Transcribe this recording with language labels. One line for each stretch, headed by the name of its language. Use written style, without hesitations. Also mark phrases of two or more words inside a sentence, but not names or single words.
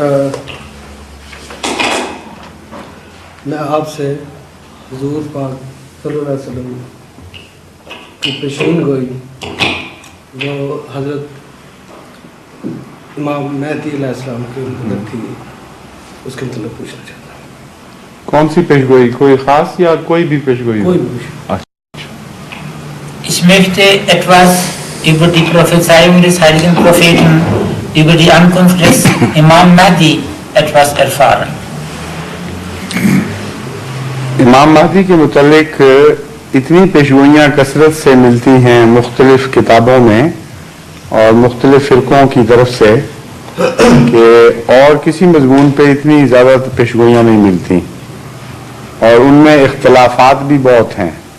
Urdu: میں آپ سے حضور پاک
Arabic: صلى الله عليه وسلم
Urdu: کی پیشین گوئی جو حضرت امام مہدی علیہ السلام کی امت تھی، اس کے مطلب پوچھنا چاہتا ہوں. کون سی پیشگوئی؟ کوئی خاص یا کوئی بھی پیشگوئی? کوئی بھی.
German: Ich möchte etwas über die Prophezeiung des heiligen Propheten, über die Ankunft des Imam Mahdi etwas erfahren.
Urdu: امام مہدی کے متعلق اتنی پیشگوئیاں کثرت سے ملتی ہیں مختلف کتابوں میں اور مختلف فرقوں کی طرف سے کہ اور کسی مضمون پہ اتنی زیادہ پیشگوئیاں نہیں ملتی، اور ان میں اختلافات بھی بہت ہیں.